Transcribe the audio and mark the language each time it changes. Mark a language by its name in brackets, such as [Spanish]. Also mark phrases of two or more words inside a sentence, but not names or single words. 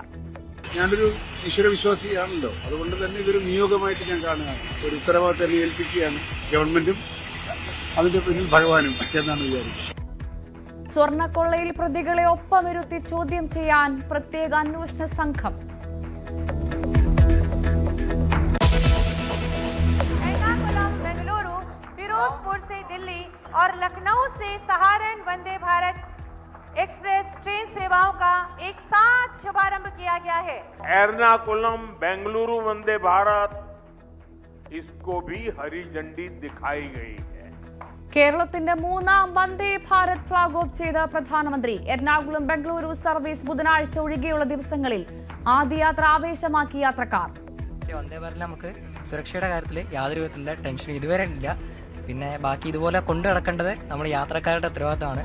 [Malayalam] ഞാനൊരു ഈശ്വരവിശ്വാസിയാണല്ലോ, അതുകൊണ്ട് തന്നെ ഇതൊരു നിയോഗമായിട്ട് ഞാൻ കാണുകയാണ്. ഒരു ഉത്തരവാദിത്തം ഏൽപ്പിക്കുകയാണ് ഗവൺമെന്റും അതിന്റെ പിന്നിൽ ഭഗവാനും എന്നാണ് വിചാരിക്കുന്നത്. സ്വർണ്ണക്കൊള്ളയിൽ പ്രതികളെ ഒപ്പമിരുത്തി ചോദ്യം ചെയ്യാൻ പ്രത്യേക അന്വേഷണ സംഘം. [Hindi] फिरोजपुर से दिल्ली और लखनऊ से सहारन वंदे भारत एक्सप्रेस ट्रेन सेवाओं का एक साथ शुभारंभ किया गया है. एर्नाकुलम बेंगलुरु वंदे भारत, इसको भी हरी झंडी दिखाई गई है. [Malayalam] കേരളത്തിന്റെ 3ാം വന്ദേ ഭാരത് [English] flag off [Malayalam] ചെയ്ത പ്രധാനമന്ത്രി. എറണാകുളം ബംഗളൂരു സർവീസ് ബുധനാഴ്ച ഒഴികെയുള്ള ദിവസങ്ങളിൽ ആദ്യ യാത്ര ആവേശമാക്കി യാത്രക്കാർ. വന്ദേ ഭാരതിൽ നമുക്ക് സുരക്ഷയുടെ കാര്യത്തിൽ യാതൊരു വിധത്തിലുള്ള ടെൻഷൻ ഇതുവരെ ഇല്ല. പിന്നെ ബാക്കി ഇതുപോലെ കൊണ്ടു നടക്കേണ്ടത് നമ്മൾ യാത്രക്കാരുടെ ഉത്തരവാദിത്തമാണ്.